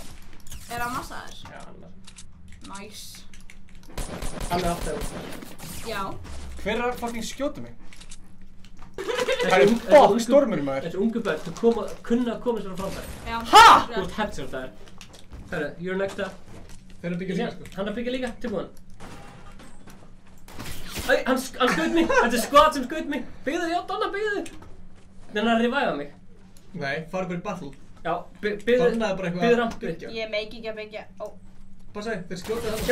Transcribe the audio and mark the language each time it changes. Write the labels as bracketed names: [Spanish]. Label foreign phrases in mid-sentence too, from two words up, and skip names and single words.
[Icelandic] Er hann massaður? Já, hann er massaður. Nice. Hann er alltaf Já. Hver er að fucking skjóta mig? Það er fokk stormur maður. Þessi ungu börn, þú kunna að koma sér á framfæri. Já. Ha? Þú ert headshot þar. Herru, [English] you're next up. [Icelandic] Þeir eru að byggja líka sko. Hann er að byggja líka, tilbúin. Æ, hann skaut mig. Þetta er squad sem skaut mig. Byggðu, já, Donna, byggðu. Þannig að reviva mig. Nei, farið bara í battle. Já, byggðu. Donna er bara eitthvað Byggðu rampi. Ég meiki ekki að byggja. Ó. Bara segi, þeir skjóta það.